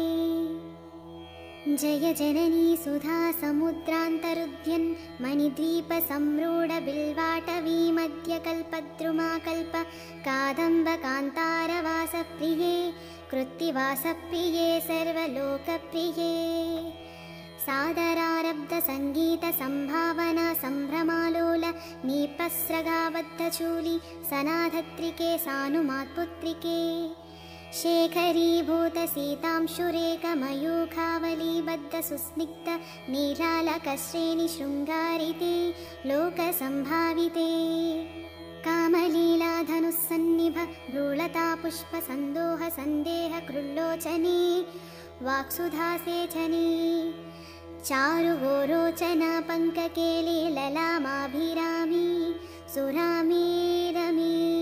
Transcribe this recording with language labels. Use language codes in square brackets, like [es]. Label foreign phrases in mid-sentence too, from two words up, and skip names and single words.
[sa] జయ జననీ సుధా సముద్రాంతరుద్యన్ మణిద్వీప సంరూఢ బిల్వాటవీ మధ్య కల్పద్రుమాకల్ప కాదంబ కాంతారవాస ప్రియే కృత్తివాస ప్రియే సర్వలోకప్రియే. సాదరారబ్ధ సంగీత సంభావనా సంభ్రమాలోల నీపస్రగాబద్ధచూలి సనాధత్రికే సానుమాత్పుత్రికే. शेखरीभूतसीतांशुरेकमयूखावलीबद्धसुस्निग्ध नीलालकश्रेणि शृङ्गारिते लोकसम्भाविते कामलीलाधनुस्सन्निभ भ्रूलता पुष्पसन्दोह सन्देह कृल्लोचने वाक्सुधासेचने चारुगोरोचना पङ्ककेली ललामाभिरामी सुरामे रमे